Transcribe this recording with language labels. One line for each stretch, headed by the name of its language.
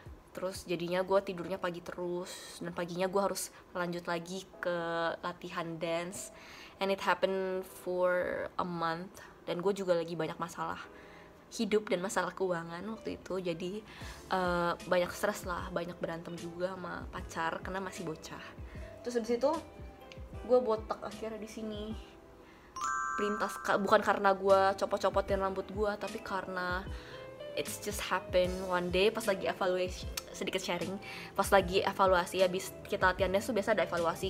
Indonesian: Terus jadinya gue tidurnya pagi terus, dan paginya gue harus lanjut lagi ke latihan dance.
English: And it happened for a month.
Indonesian: Dan gue juga lagi banyak masalah hidup dan masalah keuangan waktu itu, jadi banyak stres lah, banyak berantem juga sama pacar karena masih bocah. Terus habis itu gue botak akhirnya di sini. Pelintas, bukan karena gue copot-copotin rambut gue, tapi karena
English: it's just happen one day
Indonesian: pas lagi evaluasi, sedikit sharing, pas lagi evaluasi habis kita latihannya tuh biasa ada evaluasi.